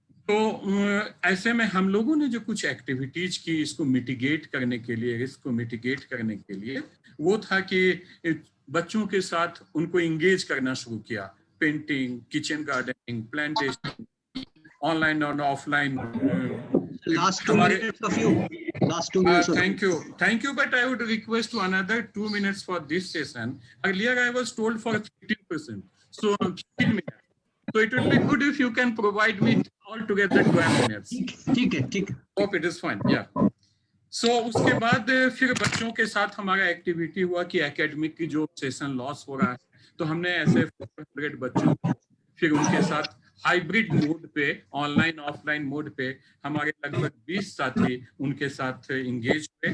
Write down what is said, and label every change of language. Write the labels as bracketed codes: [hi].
[hi] तो ऐसे में हम लोगों ने जो कुछ एक्टिविटीज की इसको मिटिगेट करने के लिए, रिस्क को मिटिगेट करने के लिए, वो था कि बच्चों के साथ उनको इंगेज करना शुरू किया। [en] Painting, kitchen gardening, plantation, online और offline. Last 2 minutes of you. Last 2 minutes of you. Thank you, but I would request to another 2 minutes for this session. Earlier I was told for 15%, so 15 minutes. So it would be good if you can provide me altogether 12 minutes. [hi] ठीक है। [en] Hope it is fine. Yeah. [hi] So उसके बाद फिर बच्चों के साथ हमारा activity हुआ कि एकेडमिक की जो सेशन लॉस हो रहा है, तो हमने ऐसे 400 बच्चों फिर उनके साथ हाइब्रिड मोड पे, ऑनलाइन ऑफलाइन मोड पे हमारे लगभग 20 साथी उनके साथ इंगेज हुए।